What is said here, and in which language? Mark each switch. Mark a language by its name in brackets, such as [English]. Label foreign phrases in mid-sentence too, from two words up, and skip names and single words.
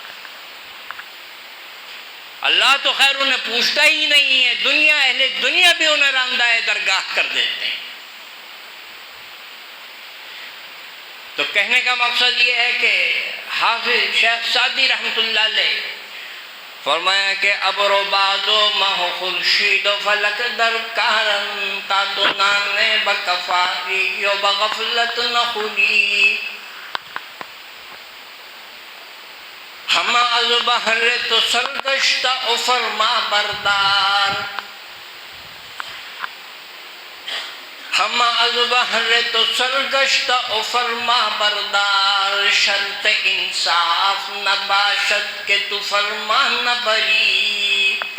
[Urdu] اللہ تو خیر انہیں پوچھتا ہی نہیں ہے، دنیا اہل دنیا بھی انہیں راندہ درگاہ کر دیتے ہیں۔ تو کہنے کا مقصد یہ ہے کہ حافظ شیخ سعدی رحمۃ اللہ علیہ فرمایا کہ [Persian] ابر و باد و ماہ و خورشید و فلک در کارن، تا تو نانے بکفاری و بغفلت نخوری۔ ہم از بحر تو سرگشتہ و فرما بردار، ہم از بحر تو سرگشتہ و فرما بردار، شرط انصاف نہ باشد کہ تو فرما نہ بری۔